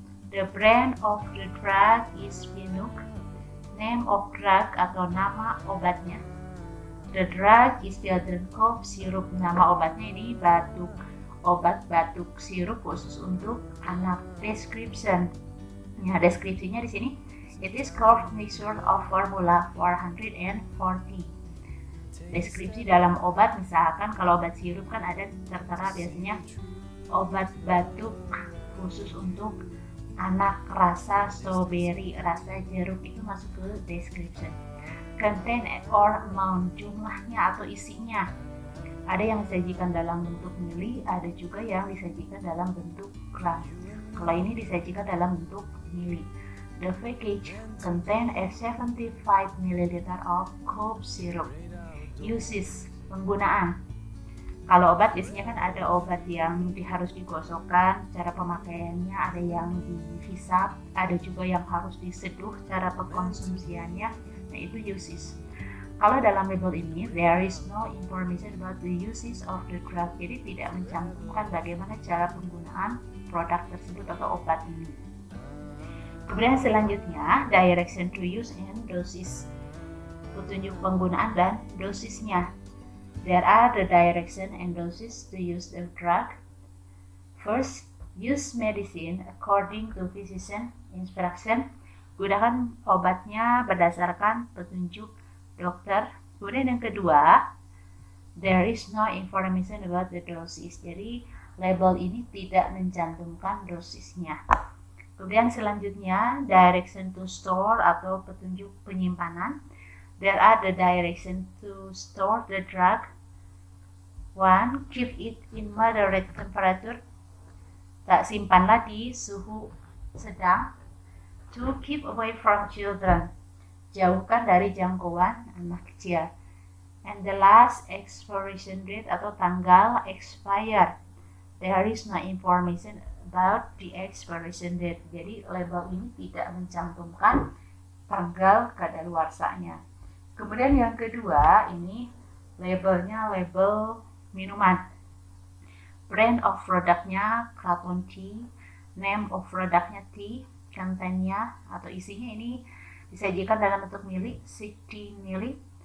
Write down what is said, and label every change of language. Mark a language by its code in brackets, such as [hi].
[en] The brand of the drug is Vinook. Name of drug [id] atau nama obatnya. [en] The drug is children cough syrup. [id] Nama obatnya ini obat batuk sirup khusus untuk anak. Description. Ya, deskripsinya di sini. [en] It is cough mixture of formula 440. [id] Deskripsi dalam obat, misalkan kalau obat sirup kan ada tertera biasanya obat batuk khusus untuk anak, rasa strawberry, rasa jeruk, itu masuk ke description. [en] Content or amount, [id] jumlahnya atau isinya. Ada yang disajikan dalam bentuk mili, ada juga yang disajikan dalam bentuk gram. Kalau ini disajikan dalam bentuk mili. [en] The package contain a 75 ml of cough syrup. Uses, penggunaan. [id] Kalau obat biasanya kan ada obat yang harus digosokkan, cara pemakaiannya, ada yang dihisap, ada juga yang harus diseduh, cara pengkonsumsiannya. Nah, itu uses. Kalau dalam label ini, [en] there is no information about the uses of the drug. [id] Jadi tidak mencantumkan bagaimana cara penggunaan produk tersebut atau obat ini. Kemudian selanjutnya, [en] direction to use and doses. [id] Petunjuk penggunaan dan dosisnya. [en] There are the direction and doses to use the drug. First, use medicine according to physician instruction. [id] Gunakan obatnya berdasarkan petunjuk dokter. Kemudian yang kedua, [en] there is no information about the doses. [id] Jadi label ini tidak mencantumkan dosisnya. Kemudian selanjutnya, [en] direction to store [id] atau petunjuk penyimpanan. [en] There are the direction to store the drug. 1. Keep it in moderate temperature. [id] Tak simpanlah di suhu sedang. [en] 2. Keep away from children. [id] Jauhkan dari jangkauan anak kecil. [en] And the last, expiration date [id] atau tanggal expire. [en] There is no information about the expiration date. [id] Jadi label ini tidak mencantumkan tanggal kadaluarsanya. Kemudian yang kedua, ini labelnya label minuman. Brand of produknya Kraton Tea, name of produknya tea, contentnya atau isinya ini disajikan dalam bentuk mili, 60 mili.